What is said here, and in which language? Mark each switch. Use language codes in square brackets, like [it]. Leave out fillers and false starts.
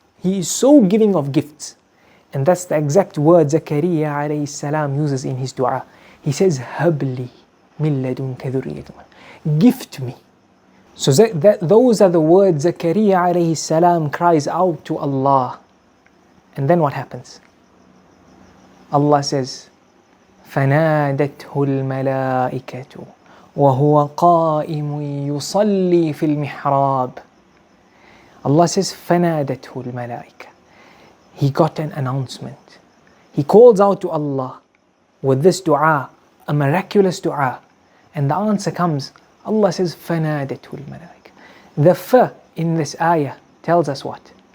[en] He is so giving of gifts. And that's the exact word Zakaria alayhi salam uses in his dua. He says, [ar] Habli min ladunka dhurriyatan. [en] Gift me. So those are the words Zakaria alayhi salam cries out to Allah. And then what happens? Allah says, [ar] فَنَادَتْهُ الْمَلَائِكَةُ وَهُوَ قَائِمٌ يُصَلِّي فِي الْمِحْرَابِ. [en] Allah says, [ar] فَنَادَتْهُ الْمَلَائِكَةُ. [en] He got an announcement. He calls out to Allah with this dua, a miraculous dua. And the answer comes. Allah says, [ar] فَنَادَتْهُ الْمَلَائِكَةُ. [en] The fa in this ayah tells us what?